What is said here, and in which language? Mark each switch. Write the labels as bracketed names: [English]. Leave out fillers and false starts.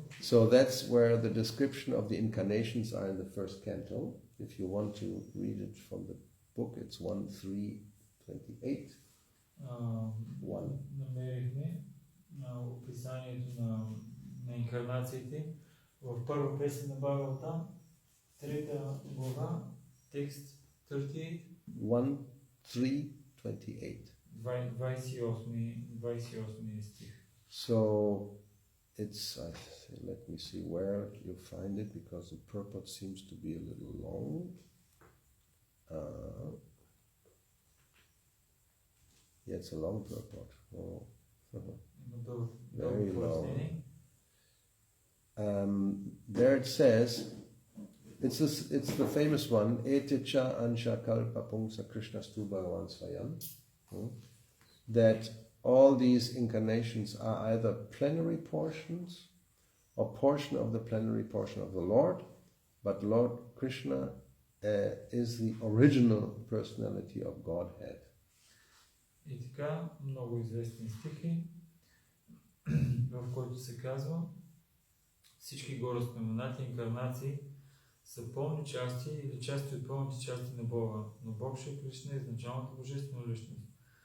[English] So that's where the description of the incarnations are in the first canto. If you want to read it from the book, it's 1:3:28. [Bulgarian] Намерихме описанието на инкарнациите в първа песен на Бхагавата, 3 глава, текст 38. [English] 1:3:28. [Bulgarian] 28 стих. [English] So it's, let me see where you find it, because the purport seems to be a little long. Yeah, it's a long purport. Oh. Very long. There it says, it's the famous one, [Sanskrit] Eticha Ansha Kalpa Pungsa Krishna Stu Bhagavan Swayam, [English] that all these incarnations are either plenary portions or portion of the plenary portion of the Lord, but Lord Krishna is the original personality of Godhead. [Bulgarian] И така, много известни стихи, в който се казва, всички горе споменати инкарнации са пълни части или части от пълните части на Бога, но Бог Шри Кришна е изначалната божествена личност.